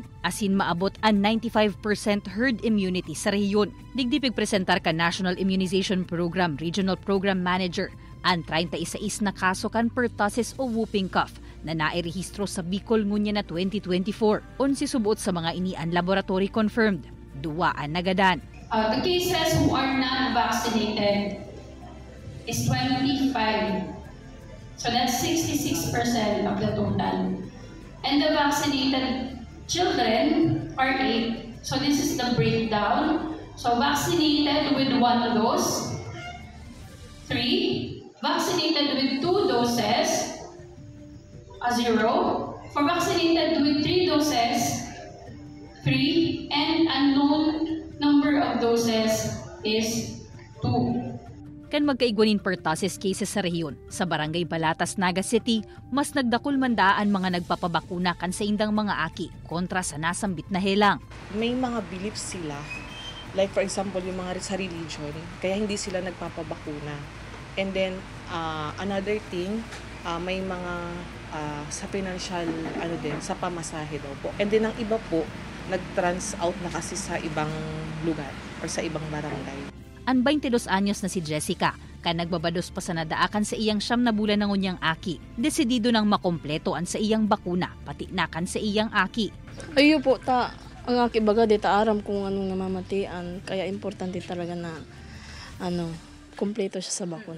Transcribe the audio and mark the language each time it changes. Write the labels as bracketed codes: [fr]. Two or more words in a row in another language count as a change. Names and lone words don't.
[bik] Asin maabot ang 95% herd immunity sa rehiyon. Digdipig presentar kan National Immunization Program Regional Program Manager ang 36 na kaso kan pertussis o [en] whooping cough [bik] na nairehistro sa Bicol ngunya na 2024. 11 subuot sa mga inian [en] laboratory confirmed. [bik] 2 ang nagadan. [en] The cases who are not vaccinated is 25. So that's 66% of the total. And the vaccinated children are 8. So this is the breakdown. So vaccinated with 1 dose, 3. Vaccinated with 2 doses, 0. For vaccinated with 3 doses, 3, and unknown number of doses is 2. [bik] Kan magkaigwanin pertussis cases sa rehiyon, sa Barangay Balatas, Naga City, mas nagdakul mandaan mga nagpapabakuna kan sa indang mga aki kontra sa nasambit na helang. [tl] May mga beliefs sila, [en] like for example [tl] yung mga sa religion, kaya hindi sila nagpapabakuna. [en] And then another thing, [tl] may mga sa financial sa pamasahe daw po. [en] And then [tl] ang iba po, nag-trans out na kasi sa ibang lugar or sa ibang barangay. [bik] Ang 22 anyos na si Jessica, kan nagbabados pa sa nadaakan sa iyang 9 na bulan ng unyang aki, desidido nang makompleto an sa iyang bakuna, pati nakan sa iyang aki. Ayo po, ang aki baga dita aram kung anong namamatian, kaya importante talaga na kompleto siya sa bakuna.